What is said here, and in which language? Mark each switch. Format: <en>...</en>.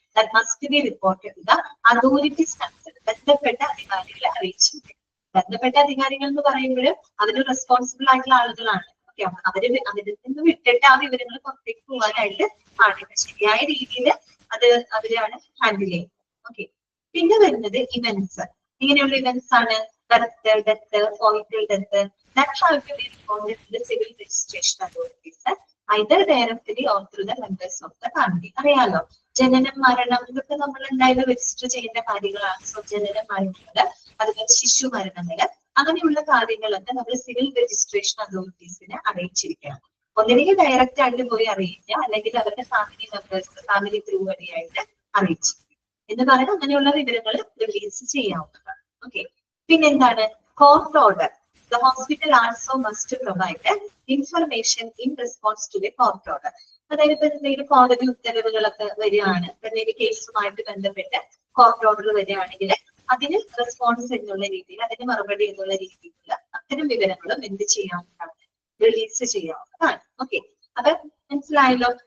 <en>That must be reported to the authorities concerned.</en> <ml>ബന്ധപ്പെട്ട അധികാരികളെ അറിയിച്ചിരിക്കും. ബന്ധപ്പെട്ട അധികാരികൾ എന്ന് പറയുമ്പോഴും അതിന് റെസ്പോൺസിബിൾ ആയിട്ടുള്ള ആളുകളാണ്. ഓക്കെ, അവരിൽ നിന്ന് വിട്ടിട്ട് ആ വിവരങ്ങൾ പുറത്തേക്ക് പോകാനായിട്ട് പാടില്ല. ശരിയായ രീതിയിൽ അത് അവരാണ് ഹാൻഡിൽ ചെയ്യുന്നത്. ഓക്കെ, പിന്നെ വരുന്നത് ഇവന്റ്സ്. ഇങ്ങനെയുള്ള ഇവന്റ്സ് ആണ്</ml> <en>Birth, death, പോയിന്റൽ death, that have to be reported to the civil registration authorities, either directly or through the members of the family.</en> <ml>അറിയാലോ, ജനനം, മരണം ഇതൊക്കെ നമ്മൾ എന്തായാലും രജിസ്റ്റർ ചെയ്യേണ്ട കാര്യങ്ങളാണ്. ജനനം, മരണങ്ങള്, അതുപോലെ ശിശു മരണങ്ങള്, അങ്ങനെയുള്ള കാര്യങ്ങളൊക്കെ നമ്മൾ സിവിൽ രജിസ്ട്രേഷൻ അതോറിറ്റീസിനെ അറിയിച്ചിരിക്കണം. ഒന്നില്ലെങ്കിൽ ഡയറക്റ്റ് ആയിട്ട് പോയി അറിയിക്കുക, അല്ലെങ്കിൽ അവരുടെ ഫാമിലി മെമ്പേഴ്സ്, ഫാമിലി ത്രൂ വഴിയായിട്ട് അറിയിച്ചിരിക്കുക എന്ന് പറയുന്നത് അങ്ങനെയുള്ള വിവരങ്ങൾ റിലീസ് ചെയ്യാവുന്നതാണ്. ഓക്കെ, പിന്നെന്താണ്? Court order.</ml> <en>The hospital also must provide information in response to the court order.</en> <ml>അതായത് ഇപ്പൊ എന്തെങ്കിലും കോടതി ഉത്തരവുകളൊക്കെ വരികയാണ്, എന്തെങ്കിലും കേസുമായിട്ട് ബന്ധപ്പെട്ട് കോർട്ട് ഓർഡർ വരികയാണെങ്കിൽ അതിന് റെസ്പോൺസ് എന്നുള്ള രീതിയിൽ, അതിന് മറുപടി എന്നുള്ള രീതിയിലുള്ള അത്തരം വിവരങ്ങളും എന്ത് ചെയ്യാവുന്നതാണ്? റിലീസ് ചെയ്യാവുന്നതാണ്. ഓക്കെ, അപ്പൊ മനസ്സിലായല്ലോ.</ml>